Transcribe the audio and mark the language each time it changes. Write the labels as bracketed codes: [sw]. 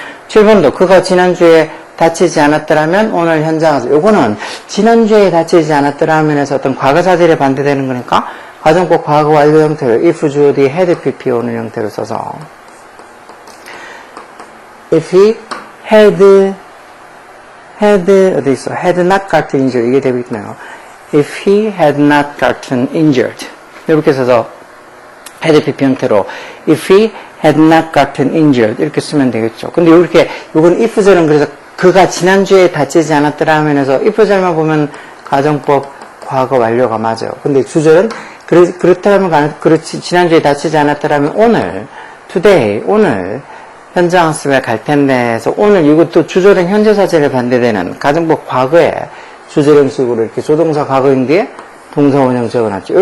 [ko] 7번도 그가 지난주에 다치지 않았더라면 오늘 현장에서 요거는 지난주에 다치지 않았더라면 해서 어떤 과거사실에 반대되는 거니까 가정법 과거 완료 형태로 if 주어 뒤에 had pp 오는 형태로 써서 [en] if he had [ko] 어디 있어? [en] had not gotten injured. [ko] 이게 되고 있네요. [en] If he had not gotten injured. [ko] 이렇게 써서 [en] had pp [ko] 형태로 [en] if he had not gotten injured. [ko] 이렇게 쓰면 되겠죠. 근데 이렇게, 이건 if절은 그래서 그가 지난주에 다치지 않았더라면 해서 if절만 보면 가정법 과거 완료가 맞아요. 근데 주절은 그렇다면 그렇지 지난주에 다치지 않았더라면 오늘 today 오늘 현장 학습에 갈 텐데 해서 오늘 이것도 주절은 현재 사실에 반대되는 가정법 과거에 주절 형식으로 이렇게 조동사 과거인 뒤에 동사 원형 적어놨죠.